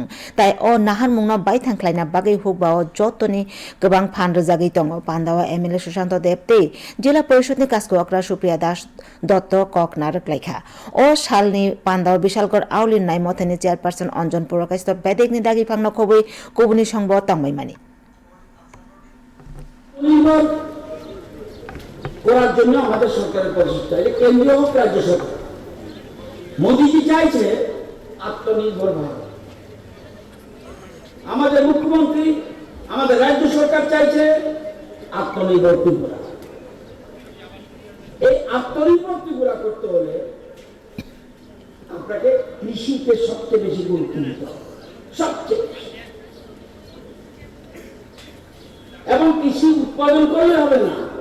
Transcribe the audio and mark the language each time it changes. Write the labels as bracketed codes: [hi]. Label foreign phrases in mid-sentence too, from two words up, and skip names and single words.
[trp] Tai o naharmung no baithang khlaina bagui Hukba o jotoni gobang phan rijagui tongo. Bandao MLA Sushanto Debte Jila Porishod ni kasko okra Supriya Das Koknar Lekha. O Shalni Pandao Bishalgor Aulin Nai Mothani Chairperson Anjan Purakasto Bedekni Dagi Pangno Kobui Kubuni Songbo Tangmai Mani. [bn] করার জন্য আমাদের সরকারের প্রচেষ্টা এটা কেন্দ্রীয় হোক রাজ্য সরকার মোদিজি চাইছে আত্মনির্ভর ভারত আমাদের মুখ্যমন্ত্রী আমাদের রাজ্য সরকার চাইছে আত্মনির্ভর ত্রিপুরা এই আত্মনির্ভর ত্রিপুরা করতে হলে আপনাকে কৃষিতে সবচেয়ে বেশি গুরুত্ব দিতে হবে সবচেয়ে এবং কৃষি উৎপাদন করলে হবে না